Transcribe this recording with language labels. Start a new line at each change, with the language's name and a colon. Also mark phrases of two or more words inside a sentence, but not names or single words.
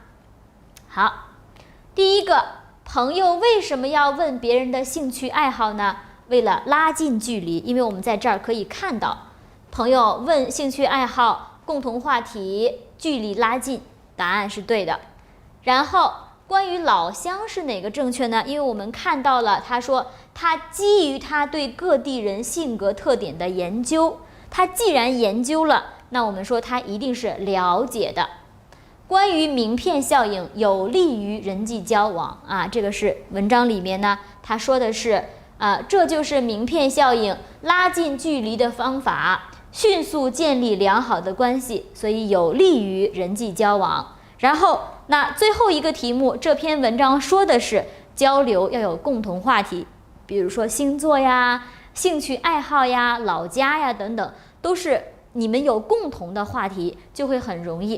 Chinese: 好，第一個，朋友為什麼要問別人的興趣愛好呢？為了拉近距離，因為我們在這兒可以看到，朋友問興趣愛好，共同話題，距離拉近，答案是對的。然後關於老鄉是哪個正確呢？因為我們看到了，他說他基於他對各地人性格特點的研究，他既然研究了，那我們說他一定是了解的。關於名片效應有利於人際交往啊，這個是文章裡面呢，他說的是這就是名片效應拉近距離的方法，迅速建立良好的關係，所以有利於人際交往。然後那最後一個題目，這篇文章說的是交流要有共同話題，比如說星座呀、興趣愛好呀、老家呀等等，都是你們有共同的話題，就會很容易。